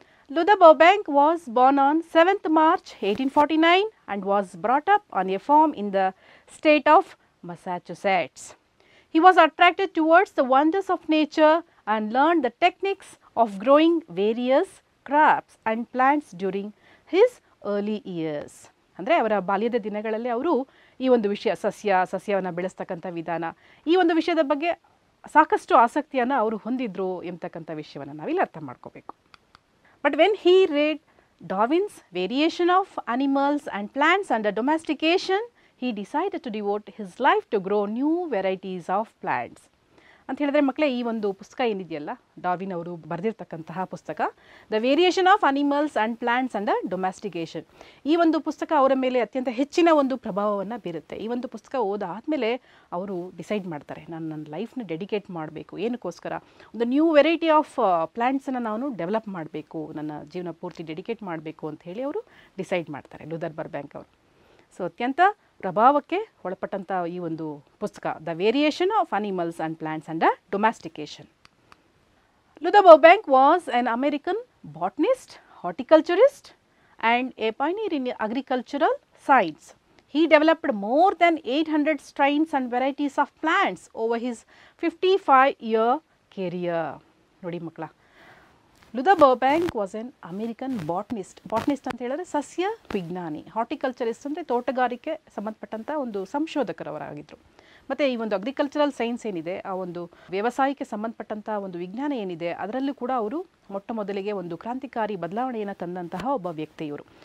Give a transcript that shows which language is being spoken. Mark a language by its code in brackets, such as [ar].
[en] Luther Burbank was born on 7th March 1849 and was brought up on a farm in the state of Massachusetts. He was attracted towards the wonders of nature and learned the techniques of growing various crops and plants during his early years. [kn] ಅಂದರೆ ಅವರ ಬಾಲ್ಯದ ದಿನಗಳಲ್ಲಿ ಅವರು ಈ ಒಂದು ವಿಷಯ ಸಸ್ಯವನ್ನು ಬೆಳೆಸ್ತಕ್ಕಂಥ ವಿಧಾನ, ಈ ಒಂದು ವಿಷಯದ ಬಗ್ಗೆ ಸಾಕಷ್ಟು ಆಸಕ್ತಿಯನ್ನು ಅವರು ಹೊಂದಿದ್ರು ಎಂಬತಕ್ಕಂಥ ವಿಷಯವನ್ನು ನಾವಿಲ್ಲಿ ಅರ್ಥ ಮಾಡ್ಕೋಬೇಕು. [en] But when he read Darwin's Variation of Animals and Plants under Domestication, he decided to devote his life to grow new varieties of plants. [kn] ಅಂತ ಹೇಳಿದ್ರೆ ಮಕ್ಕಳೇ, ಈ ಒಂದು ಪುಸ್ತಕ ಏನಿದೆಯಲ್ಲ, ಡಾರ್ವಿನ್ ಅವರು ಬರೆದಿರ್ತಕ್ಕಂತಹ ಪುಸ್ತಕ, the variation of animals and plants under ಡೊಮ್ಯಾಸ್ಟಿಕೇಷನ್, ಈ ಒಂದು ಪುಸ್ತಕ ಅವರ ಮೇಲೆ ಅತ್ಯಂತ ಹೆಚ್ಚಿನ ಒಂದು ಪ್ರಭಾವವನ್ನು ಬೀರುತ್ತೆ. ಈ ಒಂದು ಪುಸ್ತಕ ಓದಾದಮೇಲೆ ಅವರು ಡಿಸೈಡ್ ಮಾಡ್ತಾರೆ, ನಾನು ನನ್ನ ಲೈಫ್ನ ಡೆಡಿಕೇಟ್ ಮಾಡಬೇಕು, ಏನಕ್ಕೋಸ್ಕರ ಒಂದು ನ್ಯೂ ವೆರೈಟಿ ಆಫ್ ಪ್ಲಾಂಟ್ಸನ್ನು ನಾನು ಡೆವಲಪ್ ಮಾಡಬೇಕು, ನನ್ನ ಜೀವನ ಪೂರ್ತಿ ಡೆಡಿಕೇಟ್ ಮಾಡಬೇಕು ಅಂತ ಹೇಳಿ ಅವರು ಡಿಸೈಡ್ ಮಾಡ್ತಾರೆ, ಲೂಥರ್ ಬರ್ಬ್ಯಾಂಕ್ ಅವರು. ಸೊ ಅತ್ಯಂತ ಪ್ರಭಾವಕ್ಕೆ ಒಳಪಟ್ಟಂಥ ಈ ಒಂದು ಪುಸ್ತಕ, the variation of animals and plants under ಡೊಮ್ಯಾಸ್ಟಿಕೇಷನ್. [en] Luther Burbank was an American botanist, horticulturist and a pioneer in agricultural science. He developed more than 800 strains and varieties of plants over his 55-year career. [kn] ನೋಡಿ ಮಕ್ಕಳ, [en] Luther Burbank was an American botanist. [kn] ಬಾಟ್ನಿಸ್ಟ್ ಅಂತ ಹೇಳಿದ್ರೆ ಸಸ್ಯ ವಿಜ್ಞಾನಿ, ಹಾರ್ಟಿಕಲ್ಚರಿಸ್ಟ್ ಅಂದರೆ ತೋಟಗಾರಿಕೆ ಸಂಬಂಧಪಟ್ಟಂಥ ಒಂದು ಸಂಶೋಧಕರವರಾಗಿದ್ದರು. ಮತ್ತು ಈ ಒಂದು ಅಗ್ರಿಕಲ್ಚರಲ್ ಸೈನ್ಸ್ ಏನಿದೆ, ಆ ಒಂದು ವ್ಯವಸಾಯಕ್ಕೆ ಸಂಬಂಧಪಟ್ಟಂಥ ಒಂದು ವಿಜ್ಞಾನ ಏನಿದೆ, ಅದರಲ್ಲೂ ಕೂಡ ಅವರು ಮೊಟ್ಟ ಮೊದಲಿಗೆ ಒಂದು ಕ್ರಾಂತಿಕಾರಿ ಬದಲಾವಣೆಯನ್ನು ತಂದಂತಹ ಒಬ್ಬ ವ್ಯಕ್ತಿ ಇವರು.